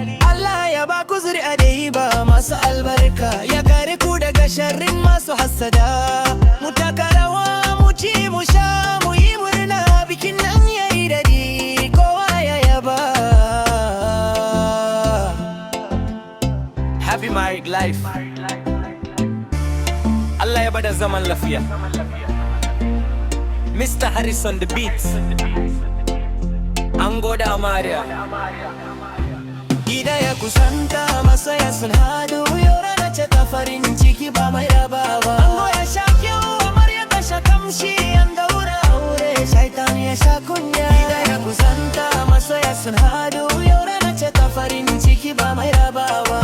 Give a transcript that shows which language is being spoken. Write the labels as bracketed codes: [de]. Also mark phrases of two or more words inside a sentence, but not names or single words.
[ha] Allah ya ba ku zuri'a da yi ba masu albarka, ya kare ku daga sharrin masu hassada. Mu taka rawa, mu ci, mu sha, mu yi murna, bikin nan ya yi daɗi, kowa ya yaba. [en] Happy married life. [ha] Allah ya bada zaman lafiya. [en] Mister Harris on the beat. [ha] Ango da amarya. Gida ya kusanta, masoya sun hadu, yau rana ce ta farin ciki ba mai raba ba. Ango ya sha kyau, amarya ta sha kamshi, an daura aure, shaitan ya sha kunya. Gida ya kusanta, masoya sun hadu, yau rana ce ta farin ciki ba mai raba ba.